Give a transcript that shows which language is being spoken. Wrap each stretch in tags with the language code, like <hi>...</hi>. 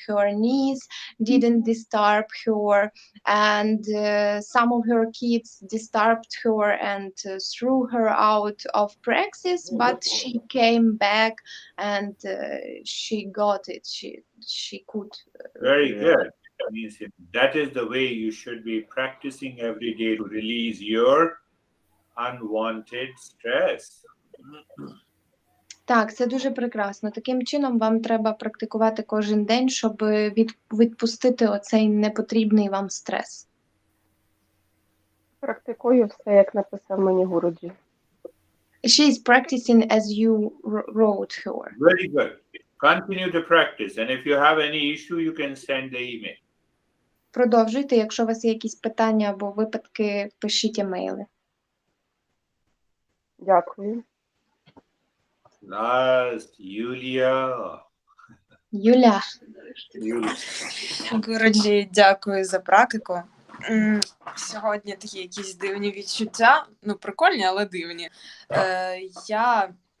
<en>Her knees didn't disturb her, and some of her kids disturbed her and threw her out of practice, but she came back and she got it. She could. Very good. That is the way you should be practicing every day to release your unwanted stress.</en> <uk>Так, це дуже прекрасно. Таким чином вам треба практикувати кожен день, щоб відпустити оцей непотрібний вам стрес. Практикую все, як написав мені Гуруджі.</uk> <en>She is practicing as you wrote her. Very good. Continue to practice, and if you have any issue, you can send the email.</en> <uk>Продовжуйте, якщо у вас є якісь питання або випадки, пишіть емейли. Дякую.</uk> <en>Last, Yulia.</en> <uk>Юля. Гуруджі, дякую за практику. Сьогодні такі якісь дивні відчуття. Ну, прикольні, але дивні. Я</uk>